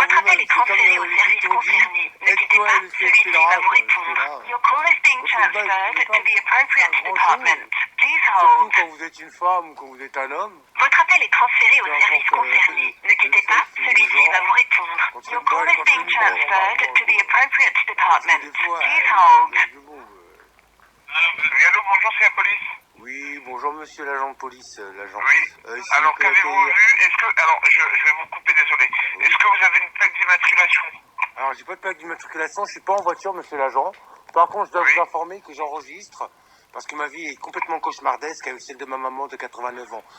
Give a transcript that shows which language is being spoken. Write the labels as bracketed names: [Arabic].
[French] votre appel est transféré au service concerné. Ne quittez pas, celui-ci va vous répondre. [English] Your call is being transferred to the appropriate department. Please hold. [French] Surtout quand vous êtes une femme ou quand vous êtes un homme. Votre appel est transféré au service concerné. Ne quittez pas, celui-ci va vous répondre. [English] Your call is being transferred to the appropriate department. Please hold. [French] Oui, allô, bonjour, c'est la police. Oui, bonjour monsieur l'agent de police, l'agent. Oui, alors qu'avez-vous vu? Est-ce que, alors, je vais vous couper, désolé. Est-ce que vous avez une plaque d'immatriculation? Alors, j'ai pas de plaque d'immatriculation, je suis pas en voiture, monsieur l'agent. Par contre, je dois vous informer que j'enregistre parce que ma vie est complètement cauchemardesque avec celle de ma maman de 89 ans.